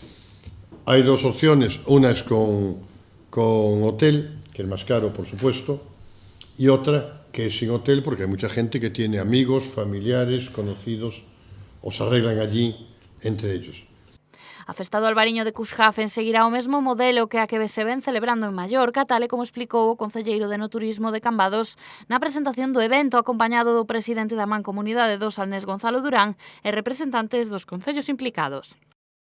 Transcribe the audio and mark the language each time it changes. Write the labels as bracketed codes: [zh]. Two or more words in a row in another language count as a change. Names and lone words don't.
[es] Hay dos opciones, una es con hotel, que es más caro, por supuesto, y otra que es sin hotel, porque hay mucha gente que tiene amigos, familiares, conocidos, o se arreglan allí entre ellos. [gl] A Festa do Albariño de Cuxhaven seguirá o mesmo modelo que a que se ven celebrando en Mallorca, tal e como explicou o concelleiro de Enoturismo de Cambados na presentación do evento, acompañado do presidente da Mancomunidade do Salnés, Gonzalo Durán, e representantes dos concellos implicados.